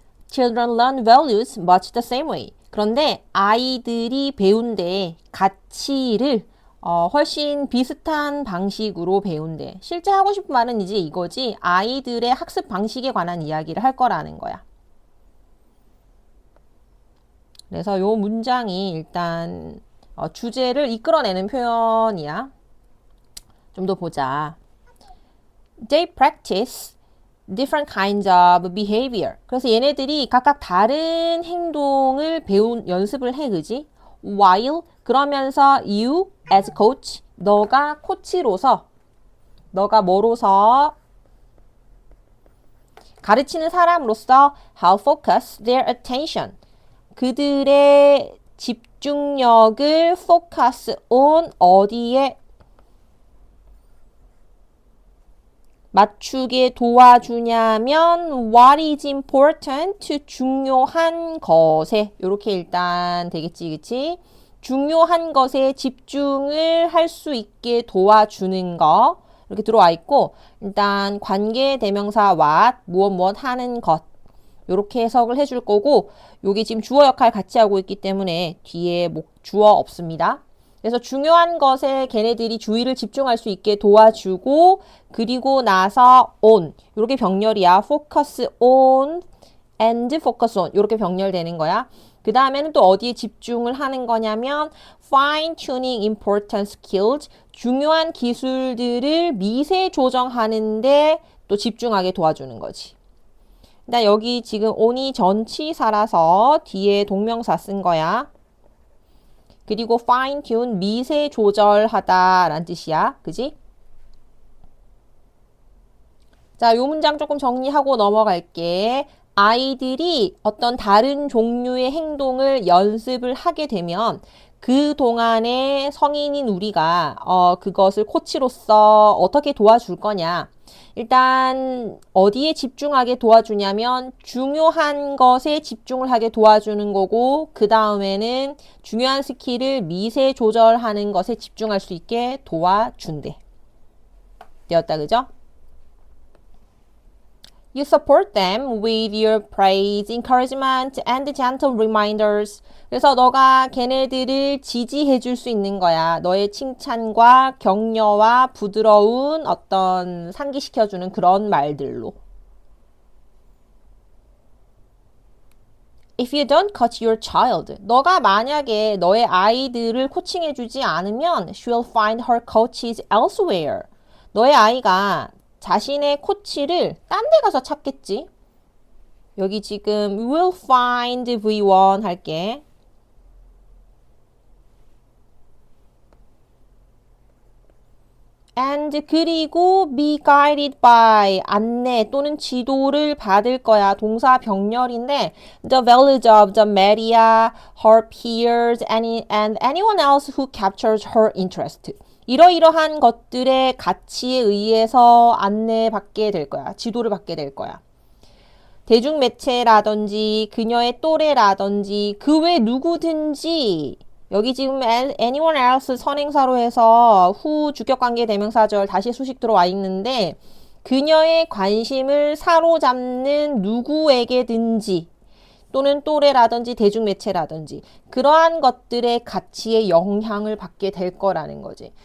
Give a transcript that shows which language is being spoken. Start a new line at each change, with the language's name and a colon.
English: Children learn values much the same way.
Korean: 그런데 아이들이 배운대 가치를 훨씬 비슷한 방식으로 배운대. 실제 하고 싶은 말은 이제 이거지. 아이들의 학습 방식에 관한 이야기를 할 거라는 거야. 그래서 요 문장이 일단 주제를 이끌어내는 표현이야. 좀 더 보자.
English: They practice different kinds of behavior.
Korean: 그래서 얘네들이 각각 다른 행동을 연습을 해, 그지?
English: While,
Korean: 그러면서
English: you as coach,
Korean: 너가 코치로서, 너가 뭐로서, 가르치는 사람으로서
English: how focus their attention.
Korean: 그들의 집중력을 focus on 어디에 맞추게 도와주냐면
English: what is important
Korean: 중요한 것에 이렇게 일단 되겠지 그치? 중요한 것에 집중을 할 수 있게 도와주는 거 이렇게 들어와 있고 일단 관계 대명사 what 무엇 하는 것 이렇게 해석을 해줄 거고 요게 지금 주어 역할 같이 하고 있기 때문에 뒤에 주어 없습니다. 그래서 중요한 것에 걔네들이 주의를 집중할 수 있게 도와주고 그리고 나서 on 이렇게 병렬이야. focus on and focus on 이렇게 병렬되는 거야. 그 다음에는 또 어디에 집중을 하는 거냐면
English: fine tuning important skills
Korean: 중요한 기술들을 미세 조정하는데 또 집중하게 도와주는 거지. 나 여기 지금 on이 전치사라서 뒤에 동명사 쓴 거야. 그리고 fine tune 미세 조절하다 라는 뜻이야. 그지? 자, 요 문장 조금 정리하고 넘어갈게. 아이들이 어떤 다른 종류의 행동을 연습을 하게 되면 그 동안에 성인인 우리가 그것을 코치로서 어떻게 도와줄 거냐. 일단 어디에 집중하게 도와주냐면 중요한 것에 집중을 하게 도와주는 거고 그 다음에는 중요한 스킬을 미세 조절하는 것에 집중할 수 있게 도와준대. 되었다 그죠?
English: You support them with your praise, encouragement, and gentle reminders.
Korean: 그래서 너가 걔네들을 지지해 줄 수 있는 거야. 너의 칭찬과 격려와 부드러운 어떤 상기시켜주는 그런 말들로.
English: If you don't coach your child,
Korean: 너가 만약에 너의 아이들을 코칭해 주지 않으면
English: she'll find her coaches elsewhere.
Korean: 너의 아이가 자신의 코치를 딴 데 가서 찾겠지. 여기 지금
English: will find
Korean: V1 할게. and 그리고
English: be guided by
Korean: 안내 또는 지도를 받을 거야. 동사 병렬인데
English: the values of the Maria, her peers, and anyone else who captures her interest.
Korean: 이러이러한 것들의 가치에 의해서 안내받게 될 거야. 지도를 받게 될 거야. 대중매체라든지 그녀의 또래라든지 그 외 누구든지 여기 지금 anyone else 선행사로 해서 후 주격관계 대명사절 다시 수식 들어와 있는데 그녀의 관심을 사로잡는 누구에게든지 또는 또래라든지 대중매체라든지 그러한 것들의 가치에 영향을 받게 될 거라는 거지.